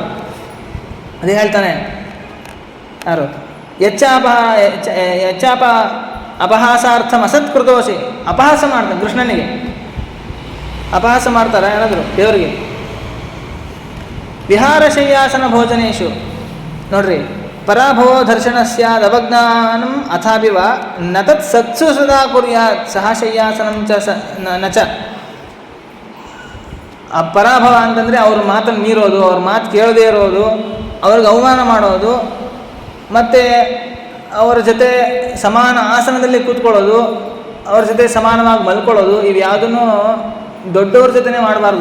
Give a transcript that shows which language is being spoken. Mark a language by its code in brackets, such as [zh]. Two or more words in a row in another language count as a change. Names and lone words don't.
[kn] ಅದೇ ಹೇಳ್ತಾನೆ ಯಾರು, [sa] यच्चाप अपहासार्थं असत्कृतोसि. [kn] ಅಪಹಾಸ ಮಾಡ್ತಾನೆ ಕೃಷ್ಣನಿಗೆ, ಅಪಹಾಸ ಮಾಡ್ತಾರೆ ಏನಾದರೂ ದೇವರಿಗೆ. [sa] विहार शय्यासन भोजनेषु ನೋಡ್ರಿ, पराभवो दर्शनस्यादवज्ञानं अथापिव न तत् सत्सु सदा कुर्यात् सह शय्यासनं च नच. [kn] ಆ ಪರಾಭವ ಅಂತಂದರೆ ಅವ್ರ ಮಾತನ್ನು ಮೀರೋದು, ಅವ್ರ ಮಾತು ಕೇಳದೇ ಇರೋದು, ಅವ್ರಿಗೆ ಅವಮಾನ ಮಾಡೋದು, ಮತ್ತು ಅವರ ಜೊತೆ ಸಮಾನ ಆಸನದಲ್ಲಿ ಕೂತ್ಕೊಳ್ಳೋದು, ಅವ್ರ ಜೊತೆ ಸಮಾನವಾಗಿ ಮಲ್ಕೊಳ್ಳೋದು, ಇವು ಯಾವುದನ್ನು ದೊಡ್ಡವ್ರ ಜೊತೆನೇ ಮಾಡಬಾರ್ದು.